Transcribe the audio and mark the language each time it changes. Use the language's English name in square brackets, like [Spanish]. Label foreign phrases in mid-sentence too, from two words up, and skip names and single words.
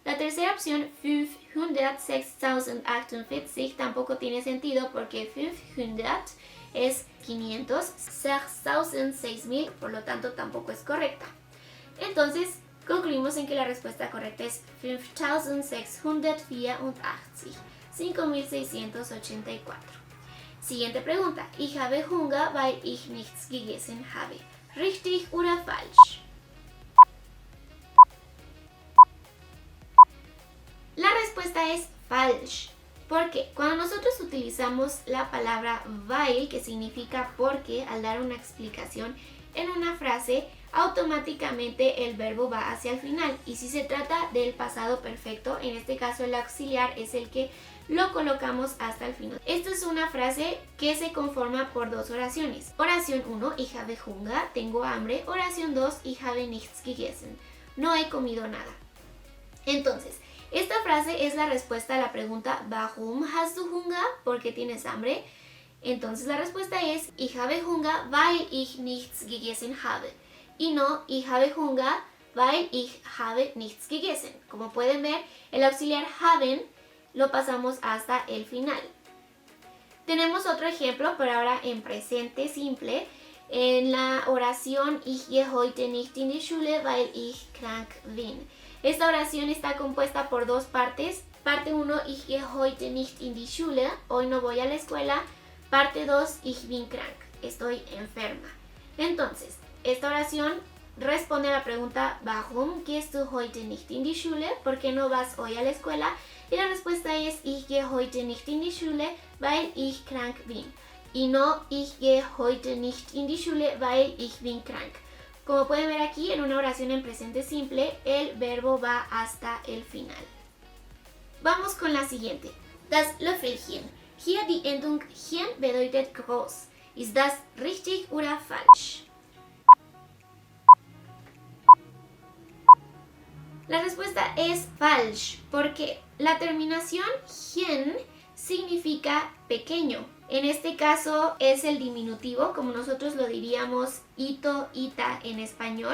[Spanish] La tercera opción, 506.048, tampoco tiene sentido porque 500 es 500, 6.000, 6.000, por lo tanto tampoco es correcta. Entonces, concluimos en que la respuesta correcta es 5684, 5684. Siguiente pregunta. [German] Ich habe Hunger, weil ich nichts gegessen habe. ¿Richtig oder falsch? [Spanish] respuesta es falsch. ¿Por qué? Cuando nosotros utilizamos la palabra weil, que significa porque, al dar una explicación en una frase, automáticamente el verbo va hacia el final. Y si se trata del pasado perfecto, en este caso el auxiliar es el que lo colocamos hasta el final. Esta es una frase que se conforma por dos oraciones. Oración 1, [German] ich habe Hunger, [Spanish] tengo hambre. Oración 2, [German] ich habe nichts gegessen, [Spanish] no he comido nada. Entonces, esta frase es la respuesta a la pregunta [German] Warum hast du Hunger? [Spanish] ¿Por qué tienes hambre? Entonces la respuesta es [German] Ich habe Hunger, weil ich nichts gegessen habe. [Spanish] Y no [German] Ich habe Hunger, weil ich habe nichts gegessen. [Spanish] Como pueden ver, el auxiliar haben lo pasamos hasta el final. Tenemos otro ejemplo, pero ahora en presente simple. En la oración [German] Ich gehe heute nicht in die Schule, weil ich krank bin. [Spanish] Esta oración está compuesta por dos partes. Parte 1, [German] Ich gehe heute nicht in die Schule, [Spanish] hoy no voy a la escuela. Parte 2, [German] Ich bin krank, [Spanish] estoy enferma. Entonces, esta oración responde a la pregunta [German] Warum gehst du heute nicht in die Schule? [Spanish] ¿Por qué no vas hoy a la escuela? Y la respuesta es [German] Ich gehe heute nicht in die Schule, weil ich krank bin. [Spanish] Y no [German] Ich gehe heute nicht in die Schule, weil ich bin krank. [Spanish] Como pueden ver aquí, en una oración en presente simple, el verbo va hasta el final. Vamos con la siguiente. [German] Das Löffelchen. Hier die Endung chen bedeutet groß. Ist das richtig oder falsch? [Spanish] La respuesta es falsch, porque la terminación chen significa pequeño. En este caso es el diminutivo, como nosotros lo diríamos ito, ita en español.